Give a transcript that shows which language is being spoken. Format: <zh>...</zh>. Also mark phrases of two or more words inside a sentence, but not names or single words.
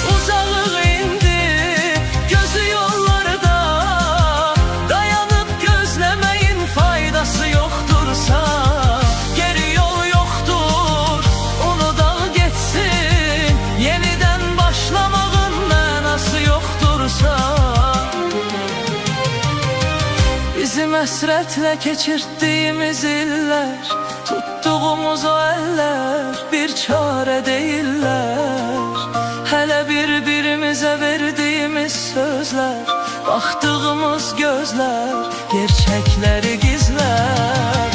<tr>Uzaklık indi gözü yollarda, dayanıp gözlemeyin faydası yoktursa. Geri yol yoktur, onu da geçsin, yeniden başlamağın manası yoktur.</tr> <az>Bizim əsrətlə keçirdiyimiz illər, tutduğumuz o əllər bir çarə deyirlər. Hələ bir-birimizə verdiyimiz sözlər, baxdığımız gözlər gerçəkləri gizlər.</az>